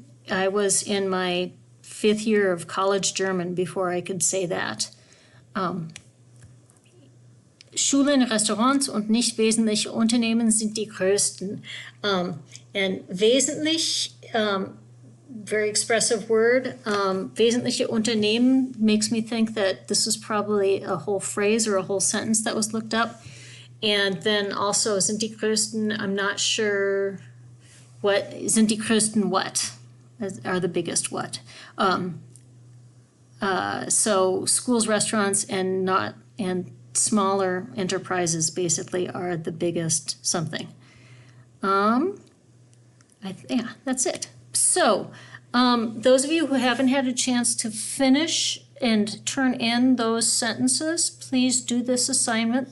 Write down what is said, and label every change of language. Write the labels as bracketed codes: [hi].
[en] I was in my 5th year of college German before I could say that. [de] Schulen, Restaurants und nicht wesentliche Unternehmen sind die größten. [en] And wesentlich, very expressive word. [de] Wesentliche Unternehmen [en] makes me think that this is probably a whole phrase or a whole sentence that was looked up. And then also [de] sind die größten, [en] I'm not sure what, sind die größten what? Are the biggest what? So schools, restaurants, and smaller enterprises basically are the biggest something. Yeah, that's it. So those of you who haven't had a chance to finish and turn in those sentences, please do this assignment.